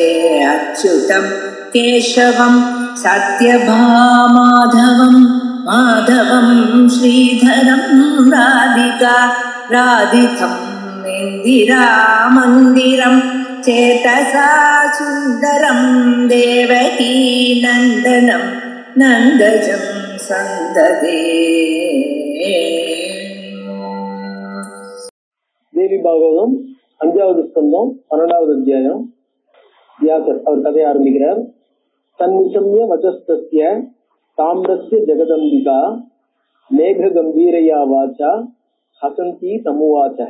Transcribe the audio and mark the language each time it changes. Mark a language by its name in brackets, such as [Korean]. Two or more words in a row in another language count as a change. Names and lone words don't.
[Sanskrit] अच्युतं केशवं सत्यभामाधवं माधवं श्रीधरं राधितं इन्दिरामन्दिरं चेतसा सुन्दरं देवकी नन्दनं नन्दजं सन्ददे। [Tamil] தேவி பாகவதம் 5வது ஸ்கந்தம் 12வது அத்தியாயம். வியாசர் அவர் கதையை ஆரம்பிக்கிறார். [Sanskrit] तन्निशम्य वचस्तस्य ताम्रस्य जगदम्बिका मेघ गम्भीरया वाचा हसन्ती तमुवाच ह.